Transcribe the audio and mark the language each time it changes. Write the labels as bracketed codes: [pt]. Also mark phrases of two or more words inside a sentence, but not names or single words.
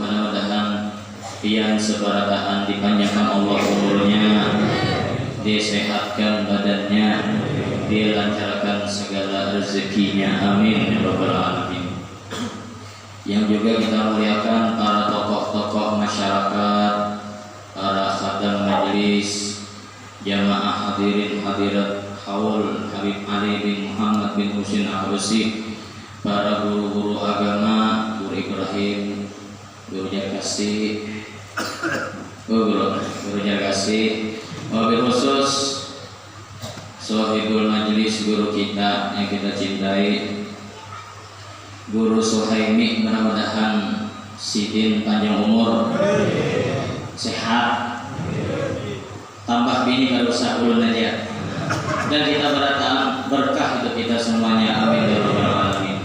[bjn] Mudah-mudahan pian sebarataan dipanjangkan Allah umurnya, disehatkan badannya, dilancarkan segala rezekinya, [ar] آمين يا رب العالمين. [id] Yang juga kita muliakan para tokoh-tokoh masyarakat, para khadam majelis, Jamaah hadirin hadirat haul Habib Ali bin Muhammad bin Husin Al-Habsyi, para guru-guru agama, Guru Ibrahim, Guru Jarkasi, [bjn] Guru Jarkasi, [ar] وبالخصوص [bjn] Sohibul Majlis, guru kita yang kita cintai, Guru Suhaimi, mudah-mudahan Sidin panjang umur, sehat, tambah bini gak usah ulun aja, dan kita berdatang berkah untuk kita semuanya, [ar] آمين يا رب العالمين.